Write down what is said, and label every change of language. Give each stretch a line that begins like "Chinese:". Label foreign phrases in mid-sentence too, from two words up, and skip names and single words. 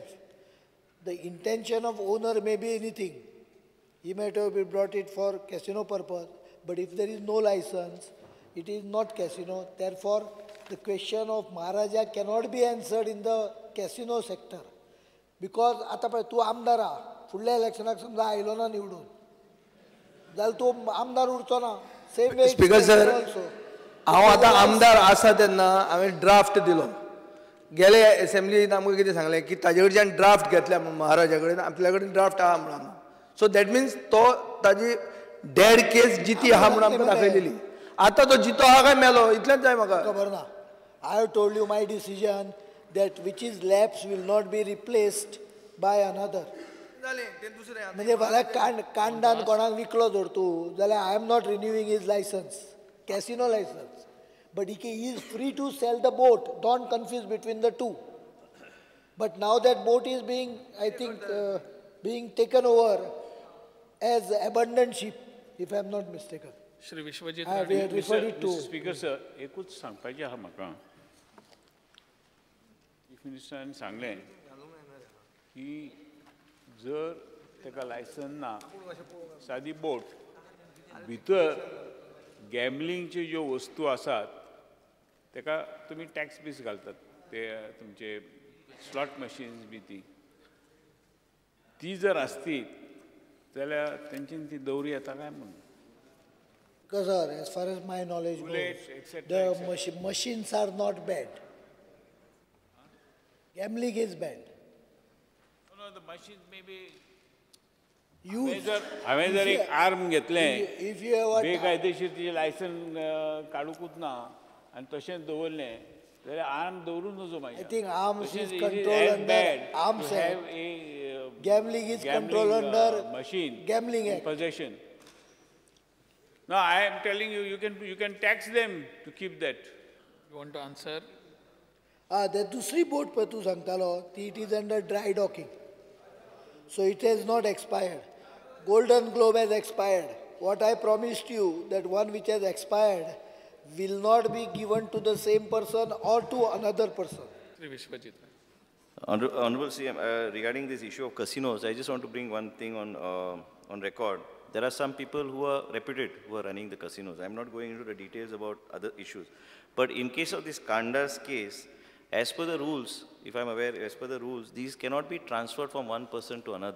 English: The intention of owner may be anything. He might have brought it for casino purpose, but if there is no license, it is not casino. Therefore, the question of Maharaja cannot be answered in the casino sector.
Konkani: Because आता पळय तूं आमदार आहा, फुडल्या इलेक्शनाक समजा आयलो ना निवडून, जाल्यार तूं आमदार उरचो ना.
English: same way speaker sir,
Konkani: हांव आतां आमदार आसा तेन्ना हांवें ड्राफ्ट दिलो. गेले असेंब्लीन आमकां कितें सांगलें की ताजे कडच्यान ड्राफ्ट घेतल्या म्हणून महाराजा कडेन, आपल्या कडेन ड्राफ्ट आहा म्हणून.
English: so that means
Konkani: तो ताजी
English: dead case
Konkani: जिती आहा म्हणून आमकां दाखयलेली. आतां तो जितो आहा काय मेलो इतलेंच जाय म्हाका. खबर ना.
English: I have told you my decision that which is lapsed will not be replaced by another.
Konkani: म्हणजे फाल्यां कांडान कोणाक विकलो जर तूं, जाल्यार
English: I am not renewing his license, casino license. But he is free to sell the boat. Don't confuse between the two. But now that boat is being, I think, being taken over as abandoned ship, if I am not mistaken. श्री विश्वजीत I have referred it to. speaker sir,
Konkani: एकूच सांगपाचें आहा म्हाका. चीफ मिनिस्टरान सांगलें की जर ताका लायसन ना, सादी बोट भितर गॅमलिंगच्यो ज्यो वस्तू आसात ताका तुमी टॅक्स बीस घालतात, ते तुमचे
English: slot machines
Konkani: बी ती जर आसती जाल्यार तेंच्यानी ती दवरी येता काय म्हणून.
English: Because sir, as far as my knowledge goes, the machines are not banned. Gambling is banned. No, the machines may be.
Konkani: हांवें जर एक आर्म घेतलें, बेकायदेशीर तिचें लायसन काडूंकूच ना आनी तशेंच दवरलें जाल्यार आर्म दवरूं नजो मागीर.
English: I think arms is controlled under Arms Act. Gambling is controlled under machine Gambling Act. Possession. No, I am telling you, you can tax them to keep that. You want to answer?
Konkani: The दुसरी boat पळय तूं सांगतालो ती,
English: it is under dry docking. So it has not expired. Golden Globe has expired. What I promised you, that one which has expired will not be given to the same person or to another person. श्री विश्वजीत. Honorable CM, regarding this issue of casinos, I just want to bring one thing on record. There are some people who are reputed who are running the casinos. I'm not going into the details about other issues. But in case of this Kanda's case, as per the rules, if I'm aware, as per the rules, these cannot be transferred from one person to another.